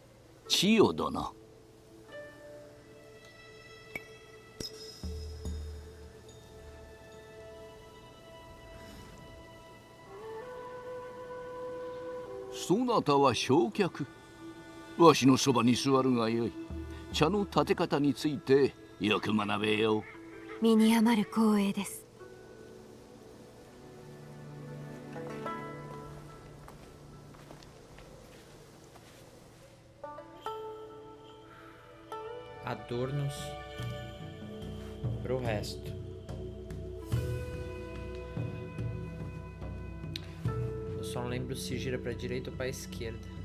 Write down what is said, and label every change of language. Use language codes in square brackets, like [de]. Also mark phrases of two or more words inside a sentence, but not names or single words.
[ja] 千代殿。そなたは正客。わしのそばに座るがよい。茶の立て方についてよく学べよう。身に余る光栄です。 [pt] Adornos pro resto. Eu só não lembro se gira pra direita ou pra esquerda.